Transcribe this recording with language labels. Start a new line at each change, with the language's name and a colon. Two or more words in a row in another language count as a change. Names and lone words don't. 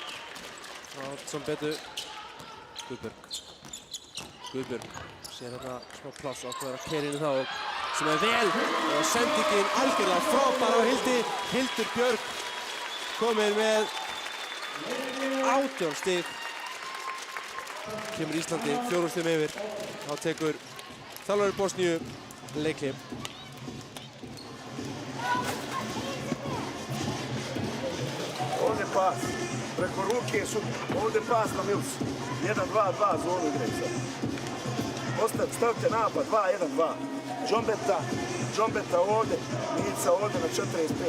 Icelandic: Og sem betur Guðbjörg sér þetta smá pláss og ákveður að keyra inn í það og sem er vel og sendingin algjörlega frábær á Hildi. Hildur Björg komið með 18 stig. Kemur Íslandi 4 stigum yfir. Þá tekur þjálfari Bosníu leikhlé.
Bosnian: Ovdje pas, preko ruke su, ovdje pas na Milsu. 1-2-2 zonu igraju sad. Stavite napad, 2-1-2. Džombeta ovdje, Milica ovdje na 45.